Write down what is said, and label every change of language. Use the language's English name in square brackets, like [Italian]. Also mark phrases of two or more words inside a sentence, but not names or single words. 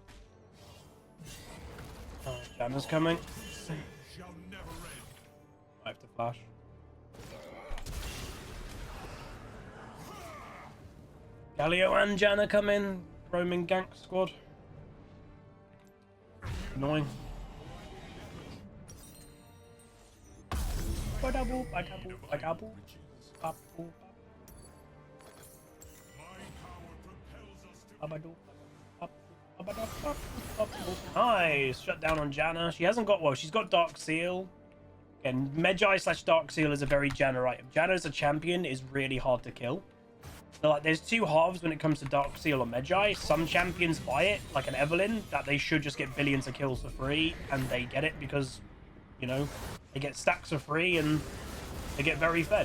[English] Oh, Janna's coming. Shall never end. I have to flash. Galio and Janna come in. Roaming gank squad. Annoying. Ba-double, ba-double, ba-double. Ba-double, My power propels us to ba-double, ba-double. Nice! Shut down on Janna. She hasn't got... Well, she's got Dark Seal. Again, Medjay / Dark Seal is a very Janna item. Janna as a champion is really hard to kill. So, like, there's two halves when it comes to Dark Seal or Medjay. Some champions buy it, like an Evelyn, that they should just get billions of kills for free, and they get it because, you know, they get stacks for free and they get very fed.